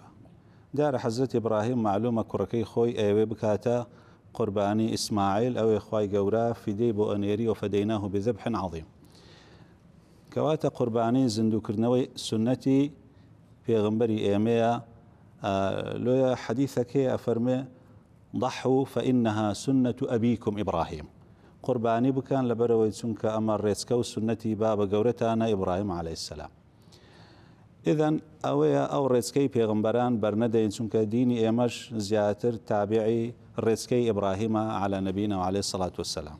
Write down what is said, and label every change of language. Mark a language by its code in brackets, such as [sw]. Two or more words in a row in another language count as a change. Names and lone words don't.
[ckb] دیارە حەزرەت ئیبراهیم معلومە کوڕەکەی خۆی ئەوێ بکاتە قوربانی ئیسماعیل، ئەوێ خوای گەورە فیدەی بۆ ئەنێری [ar] و فەدەیناه بذەبح عەظیم. [ckb] کەواتە قوربانی زیندوکردنەوەی سنەتی پێغمبەری ئێمەیە. لۆیە حەدیثەکەی ئەفەرمێ [ar] ضحوا فإنها سنة أبيكم إبراهيم، [ckb] قوربانی بکەن لەبەرەوەی چونکە ئەمە ڕێچکە و سنەتی بابە گەورەتانە ئیبراهیم [ar] عەلەیه السەلام. [ckb] ئیذەن ئەوەیە ئەو ڕێچکەی پێغمبەران بەرنەدەین چونکە دینی ئێمەش زیاتر تابعی ڕێچکەی ئیبراهیمە [ar] عەلە نەبینا عەلەیه السەڵات وەسەلام.